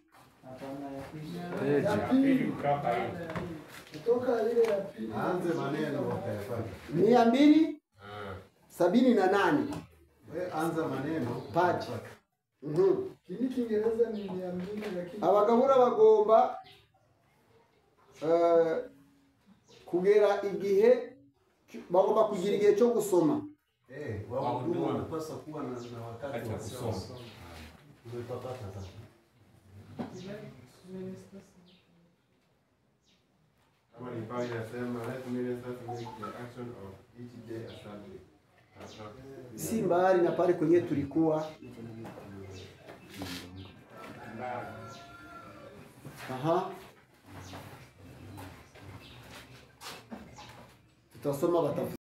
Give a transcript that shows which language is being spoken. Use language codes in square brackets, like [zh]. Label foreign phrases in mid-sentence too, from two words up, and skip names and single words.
[sw] Ya pili kutoka hiyo. Kutoka ile ya pili. Aanze maneno wakayafanya. 278. Wewe anza maneno Paji. Kini Kiingereza ni 200 lakini [rw] Abagabura bagomba kugera igihe bagomba kugira igihe cyo gusoma. [sw] Wahudumu wanapaswa kuwa na wakati wa kusoma. Umepata sasa. Kama ni pale inasema [en] let ministers make the action of each day a Sunday. [sw] Si mbali na pale kwenye tulikuwa. Aha. Tutasoma